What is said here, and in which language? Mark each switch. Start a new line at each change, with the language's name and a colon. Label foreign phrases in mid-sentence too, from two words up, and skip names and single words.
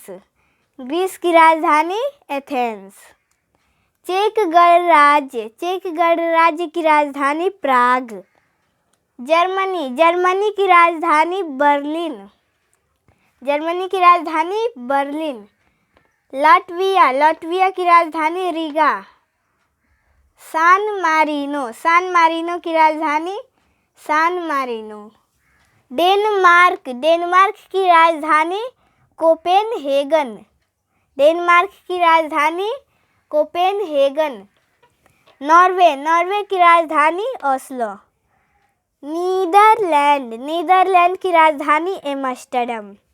Hindi: ग्रीस की राजधानी एथेंस। चेक गणराज्य, चेक गणराज्य की राजधानी प्राग। जर्मनी, जर्मनी की राजधानी बर्लिन। जर्मनी की राजधानी बर्लिन। लाटविया, लाटविया की राजधानी रीगा। सान मारीनो, सान मारीनो की राजधानी सान मारीनो। डेनमार्क, डेनमार्क की राजधानी कोपेनहेगन। डेनमार्क की राजधानी कोपेनहेगन। नॉर्वे, नॉर्वे की राजधानी ओस्लो। नीदरलैंड, नीदरलैंड की राजधानी एम्स्टर्डम।